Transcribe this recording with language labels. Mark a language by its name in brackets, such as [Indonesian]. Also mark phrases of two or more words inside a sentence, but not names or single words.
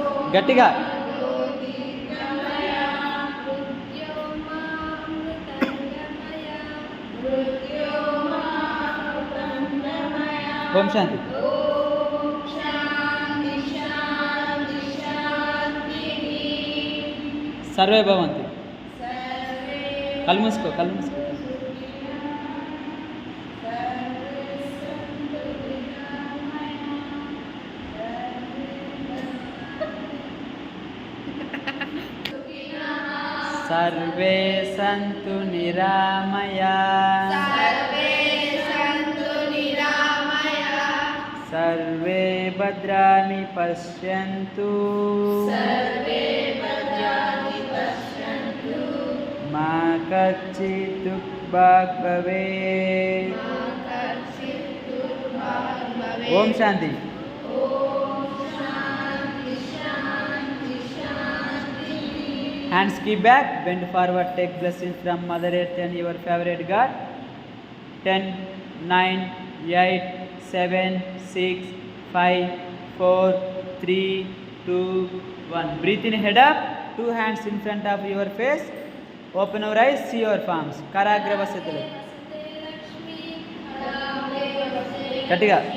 [Telugu] గట్టిగా. [Sanskrit] ఓం శాంతి. సర్వే భవంతు. [Telugu] కళ్ళు మూసుకో, కళ్ళు మూసుకో. [Sanskrit] सर्वे सन्तु निरामया, सर्वे भद्राणि पश्यन्तु, मा कश्चित् दुःखभाग् भवेत्. ओम शांति. [English] Hands keep back, bend forward, take blessings from Mother Earth and your favorite God. 10, 9, 8, 7, 6, 5, 4, 3, 2, 1. Breathe in, head up, 2 hands in front of your face. Open your eyes, see your palms. Karagrava Satale. Katiga.